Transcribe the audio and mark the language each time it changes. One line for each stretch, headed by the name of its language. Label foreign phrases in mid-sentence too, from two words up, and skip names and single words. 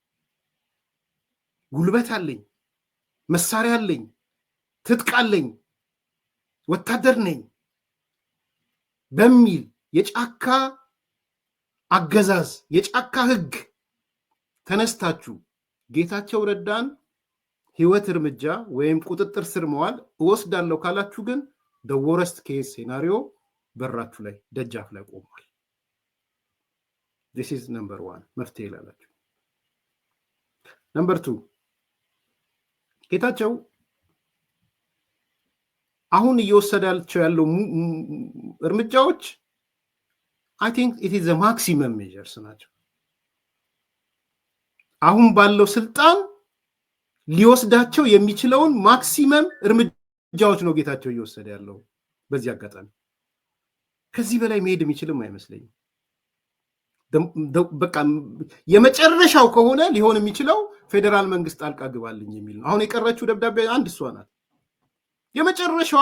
Amharic: ጉልበት አለኝ፣ መሳሪያ አለኝ፣ ትጥቅ አለኝ፣ ወታደር ነኝ በሚል የጫካ አገዛዝ የጫካ ህግ ተነስታችሁ ጌታቸው ረዳን ህይወት እርምጃ ወይም ቁጥጥር ስር መዋል እወስዳለሁ ካላችሁ ግን
English: the worst case scenario
Amharic: በራችሁ ላይ ደጃፍ ላይ ቆሟል።
English: this is number 1
Amharic: መፍትሄ ላላችሁ።
English: number 2
Amharic: ጌታቸው አሁን እየወሰዳቸው ያለው እርምጃዎች
English: I think it is the maximum measures ናቸው።
Amharic: አሁን ባለው ስልጣን ሊወስዳቸው የሚችለውን ማክሲመም እርምጃዎች ነው ጌታቸው እየወሰደ ያለው። በዚህ አጋጣሚ ከዚህ በላይ መሄድ የሚችልም አይመስለኝም። በቃ የመጨረሻው ከሆነ ሊሆን የሚችለው ፌዴራል መንግስት ጣልቃ ግባልኝ የሚል ነው። አሁን የቀረችው ደብዳቤ አንድ እሷ ናት። የመጨረሻዋ